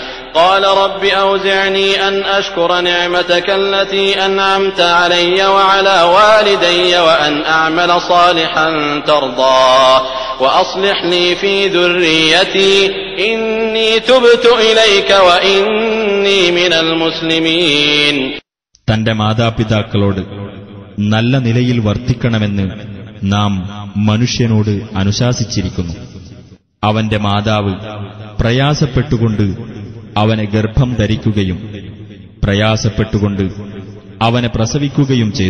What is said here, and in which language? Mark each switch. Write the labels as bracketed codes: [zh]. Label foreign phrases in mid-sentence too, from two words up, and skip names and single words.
[ar] وعلى والدي وأن أعمل صالحا ترضاه وأصلح لي في ذريتي إني تبت إليك وإني من المسلمين. [ml] തന്റെ മാതാപിതാക്കളോട് നല്ല നിലയിൽ വർത്തിക്കണമെന്ന് നാം മനുഷ്യനോട് അനുശാസിച്ചിരിക്കുന്നു. അവന്റെ മാതാവ് പ്രയാസപ്പെട്ടുകൊണ്ട് അവനെ ഗർഭം ധരിക്കുകയും പ്രയാസപ്പെട്ടുകൊണ്ട് അവനെ പ്രസവിക്കുകയും ചെയ്തു.